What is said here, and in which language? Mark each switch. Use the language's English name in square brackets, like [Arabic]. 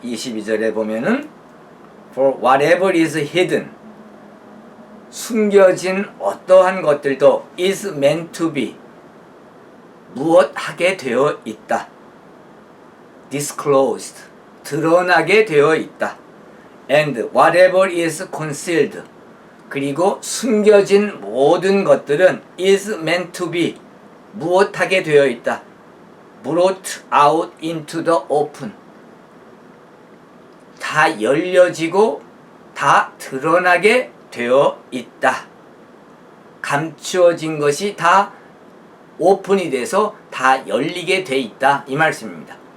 [Korean] 22절에 보면은 [English] For whatever is hidden [Korean] 숨겨진 어떠한 것들도 [English] is meant to be [Korean] 무엇하게 되어 있다. disclosed 드러나게 되어 있다. [English] and whatever is concealed [Korean] 그리고 숨겨진 모든 것들은 [English] is meant to be [Korean] 무엇하게 되어 있다. [English] brought out into the open [Korean] 다 열려지고 다 드러나게 되어 있다. 감추어진 것이 다 오픈이 돼서 다 열리게 돼 있다. 이 말씀입니다.